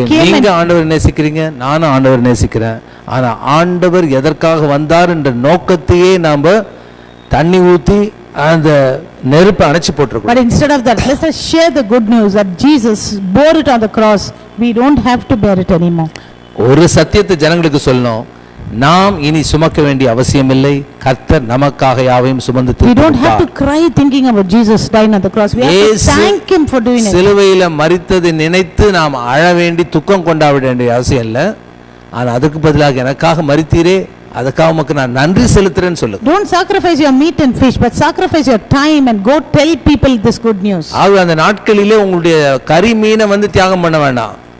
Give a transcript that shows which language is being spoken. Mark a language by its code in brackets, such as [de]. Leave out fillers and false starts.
[ta] நீங்க ஆண்டவர் நேசிக்கிறீங்க, நானும் ஆண்டவர் நேசிக்கிறேன். ஆனா ஆண்டவர் எதற்காக வந்தார் என்ற நோக்கத்தையே நாம தண்ணி ஊத்தி அந்த நெருப்பை அணைச்சு போட்டுருக்கோம். [en] But instead of that, let us share the good news that Jesus bore it on the cross. We don't have to bear it anymore. [ta] ஒரு சத்தியத்தை ஜனங்களுக்கு சொல்லணும், நாம் இனி சுமக்க வேண்டிய அவசியமில்லை, கர்த்தர் நமக்காக யாவையும் சுமந்து [en] We don't have to cry thinking about Jesus dying on the cross. We have to thank him for doing it. [ta] சிலுவையில மரித்ததை நினைத்து நாம் அழ வேண்டி துக்கம் கொண்டாட வேண்டிய அவசியம் இல்லை. ஆனா அதுக்கு பதிலாக எனக்காக மரித்தீரே, அதுக்காக உமக்கு நான் நன்றி செலுத்துறேன்னு சொல்லுங்க. [en] Don't sacrifice your meat and fish, but sacrifice your time and go tell people this good news. [ta] அந்த நாட்களிலே உங்களுடைய கறி மீனை தியாகம் பண்ண வேண்டாம்.